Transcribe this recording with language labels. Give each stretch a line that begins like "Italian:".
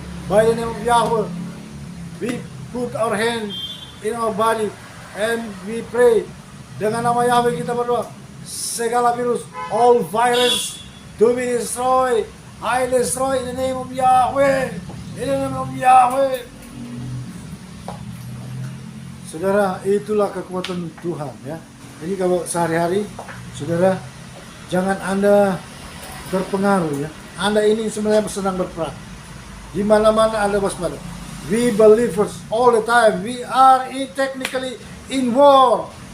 English: By the name of Yahweh, we put our hand in our body and we pray.
Indonesian: Dengan nama Yahweh kita berdoa, segala virus,
English: all virus to be destroyed. I destroy in the name of Yahweh. In the name of Yahweh.
Indonesian: Saudara, itulah kekuatan Tuhan, ya. Jadi kalau sehari-hari, saudara, jangan Anda terpengaruh, ya. Anda ini sebenarnya sedang berperang. Di mana-mana Anda waspada.
English: We believers all the time, we are technically in war.